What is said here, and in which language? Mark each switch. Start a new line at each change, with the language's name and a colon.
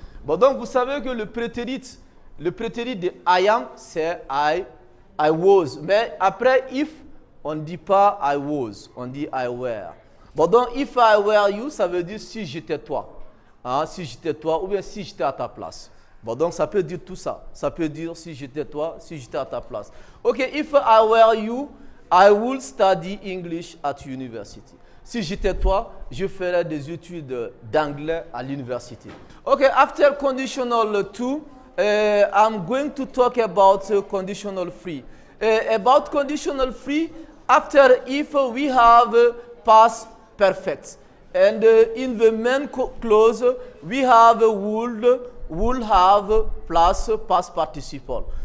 French: Bon, donc vous savez que le prétérit de
English: I am,
French: c'est
English: I was.
French: Mais après if, on ne dit pas
English: I was,
French: on dit
English: I were.
French: Bon, donc
English: if I were you,
French: ça veut dire si j'étais toi. Hein, si j'étais toi, ou bien si j'étais à ta place. Bon, donc ça peut dire tout ça. Ça peut dire si j'étais toi, si j'étais à ta place.
English: Ok, if I were you, I would study English at university.
French: Si j'étais toi, je ferais des études d'anglais à l'université.
English: Ok, after conditional two, I'm going to talk about conditional three. About conditional three, after if we have past perfect. And in the main clause, we have would have plus past participle.